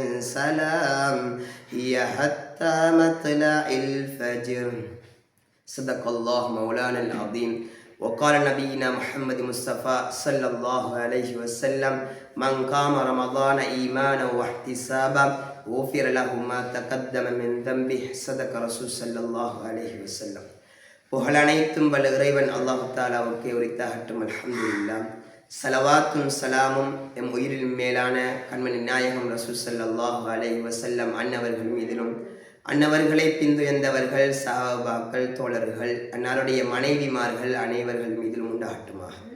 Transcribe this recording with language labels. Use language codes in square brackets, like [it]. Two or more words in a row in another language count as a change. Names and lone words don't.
[ar] سلام هي حتى مطلع الفجر صدق الله مولانا العظيم وقال نبينا محمد مصطفى صلى الله عليه وسلم من قام رمضان إيمانا واحتسابا غفر له ما تقدم من ذنبه صدق رسول صلى الله عليه وسلم. [ta] புகழ் அனைத்தும் வல்ல இறைவன் அல்லாஹ் தஆலாவுக்கே உரித்தாகட்டும். அல்ஹம்துலில்லாஹ். ஸலவாத்தும் ஸலாமும் எம் உயிரில் மேலான கண்மணி நாயகம் ரசூல் [ar] صلى الله عليه وسلم [ta] அன்னவர்கள் மீதிலும் அன்னவர்களை பின்துயர்ந்தவர்கள் சஹாபாக்கள் தோழர்கள் அன்னாருடைய மனைவிமார்கள் அனைவர்கள் மீதிலும் உண்டாகட்டுமாக.